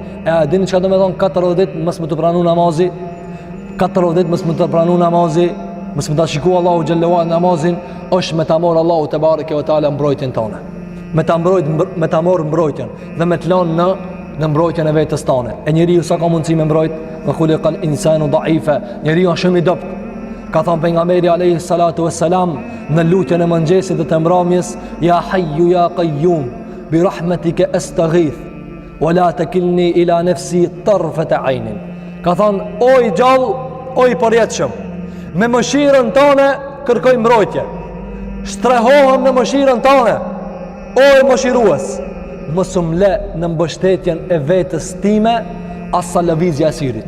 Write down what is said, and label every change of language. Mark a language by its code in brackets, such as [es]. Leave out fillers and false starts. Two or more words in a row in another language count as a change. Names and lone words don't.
[sq] E a dini çka do të thonë 40 ditë mos më të pranu namazi? 40 ditë mos më të pranu namazi, mos më ta shikoj Allahu [ar] جل وعلا [sq] namazin, është me ta marr Allahu [ar] تبارك وتعالى [sq] mbrojtjen tonë. Me ta marr mbrojtjen dhe me të lënë në mbrojtjen e vetes tonë. E njeriu sa ka mundësi me mbrojt, [ar] وخلق الإنسان ضعيفا. [sq] Njeriu është shumë i dobët. Ka thënë pejgamberi [ar] عليه الصلاة والسلام [sq] në lutjen e mëngjesit dhe të mbrëmjes, [ar] يا حي يا قيوم برحمتك أستغيث ولا تكلني إلى نفسي طرفة عين. [sq] Ka thënë o i gjallë, o i përjetshëm, me mëshirën tonë kërkoj mbrojtje. Strehohem në mëshirën tonë, o i mëshirues. Mos më lë në mbështetjen e vetës time as sa lëvizja e sirit.